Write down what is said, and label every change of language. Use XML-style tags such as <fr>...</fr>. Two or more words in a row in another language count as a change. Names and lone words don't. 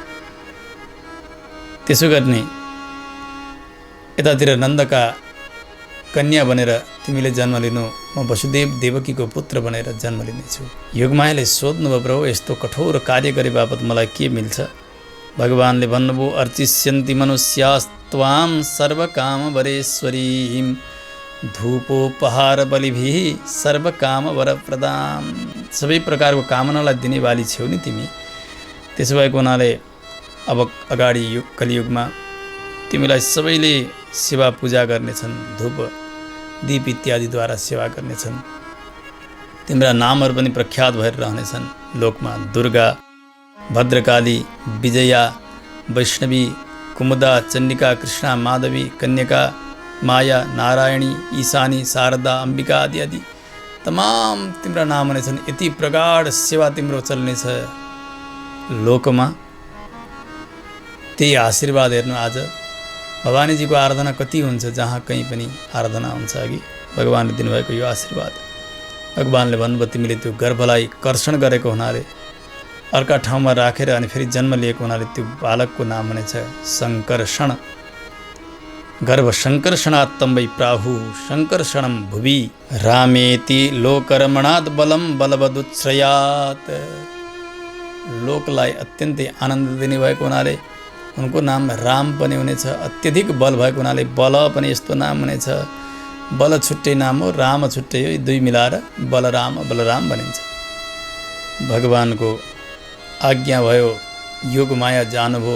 <ne>त्यसो गर्ने यतातिर नन्दका कन्या बनेर तिमीले जन्म लिनु। म वसुदेव देवकीको पुत्र बनेर जन्म लिनेछु। योगमायाले सोध्नुभयो, प्रभु यस्तो कठोर कार्य गरे बापत मलाई के मिल्छ? भगवानले भन्नुभयो,</ne> <sa>अर्चिष्यन्ति मनुष्यास्त्वां सर्वकामवरेश्वरीं धूपोपहार बलिभिः सर्वकाम वरप्रदां।</sa> <ne>सबै प्रकारको कामनालाई दिने वाली छेउ नि तिमी। त्यसो भएको हुनाले अब अगाडि कलियुगमा तिमीलाई सबैले सेवा पूजा गर्नेछन्, धूप दीप इत्यादिद्वारा सेवा गर्नेछन्। तिम्रा नामहरू पनि प्रख्यात भएर रहनेछन् लोकमा। दुर्गा, भद्रकाली, विजया, वैष्णवी, कुमुदा, चण्डिका, कृष्णा, माधवी, कन्यका, माया, नारायणी, ईशानी, शारदा, अम्बिका आदि आदि तमाम तिम्रा नाम हुनेछन्। यति प्रगाढ सेवा तिम्रो चल्नेछ लोकमा। त्यही आशीर्वाद हेर्नु आज भवानीजीको आराधना कति हुन्छ, जहाँ कहीँ पनि आराधना हुन्छ। अघि भगवानले दिनुभएको यो आशीर्वाद। भगवानले भन्नुभयो, तिमीले त्यो गर्भलाई कर्षण गरेको हुनाले अर्का ठाउँमा राखेर अनि फेरि जन्म लिएको हुनाले त्यो बालकको नाम हुनेछ शङ्कर्षण।</ne> <sa>गर्भ शङ्कर्षणात्तम वै प्राहु शङ्कर्षणं भुवि रामेति लोकरमणात् बलं बलवदुच्छ्रयात्।</sa> <ne>लोकलाई अत्यन्तै आनन्द दिने भएको हुनाले उनको नाम राम पनि हुनेछ। अत्यधिक बल भएको हुनाले बल पनि यस्तो नाम हुनेछ। बल छुट्टै नाम हो, राम छुट्टै हो, दुई मिलाएर बलराम भनिन्छ। भगवानको आज्ञा भयो, योगमाया जानुभयो।</ne>